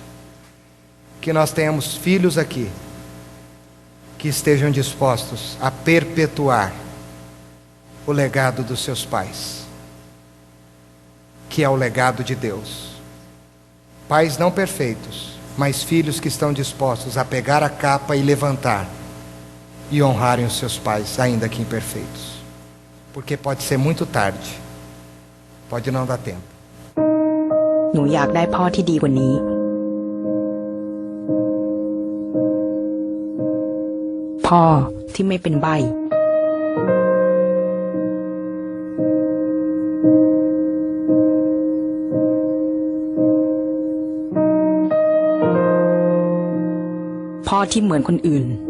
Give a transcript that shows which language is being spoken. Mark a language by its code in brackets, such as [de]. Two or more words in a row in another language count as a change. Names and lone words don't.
[pt] Que nós tenhamos filhos aqui que estejam dispostos a perpetuar o legado dos seus pais, que é o legado de Deus. Pais não perfeitos, mas filhos que estão dispostos a pegar a capa e levantar e honrarem os seus pais, ainda que imperfeitos, porque pode ser muito tarde, pode não dar tempo. [th] หนูอยากได้พ่อที่ดีกว่านี้ พ่อที่ไม่เป็นใบ้ พ่อที่เหมือนคนอื่น